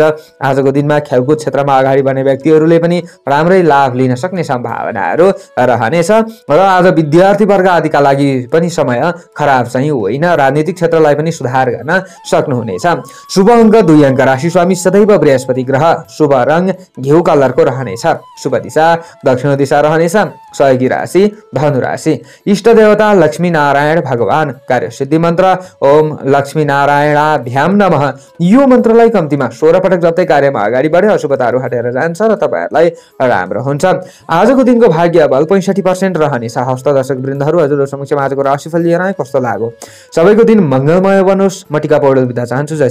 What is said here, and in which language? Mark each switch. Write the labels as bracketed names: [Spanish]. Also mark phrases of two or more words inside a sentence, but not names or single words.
[Nepali] आजको दिनमा खेलकुद क्षेत्रमा अगाडि बढ्ने व्यक्तिहरुले पनि राम्रै लाभ लिन सक्ने सम्भावनाहरू रहनेछ र आज विद्यार्थी वर्ग आदिका लागि पनि समय खराब चाहिँ होइन। राजनीतिक क्षेत्रलाई पनि सुधार गर्न सक्नुहुनेछ। शुभ अङ्क 2 अङ्क राशि स्वामी सदैव बृहस्पति ग्रह। शुभ रङ घिउ कलरको रहनेछ। शुभ दिशा दक्षिण दिशा रहनेछ। सहयोगी राशि धनु राशि। इष्ट देवता देवता लक्ष्मीनारायण भगवान। कार्यसिद्धि मन्त्र [Sanskrit] ओम लक्ष्मीनारायणाभ्याम नमः। [Nepali] यो मन्त्रलाई कम्तीमा 16 पटक जप्दै कार्यमा अगाडि बढे अशुभताहरू हटेर जान्छ र तपाईँहरूलाई राम्रो हुन्छ। आजको दिनको भाग्य बल 65% रहनेछ। हस्त दर्शक वृन्दहरू, हजुरहरू समक्ष आजको राशिफल लिएर आए, कस्तो लाग्यो? सबैको दिन मङ्गलमय बनोस्। म टिका पौडेल बिदा चाहन्छु। जय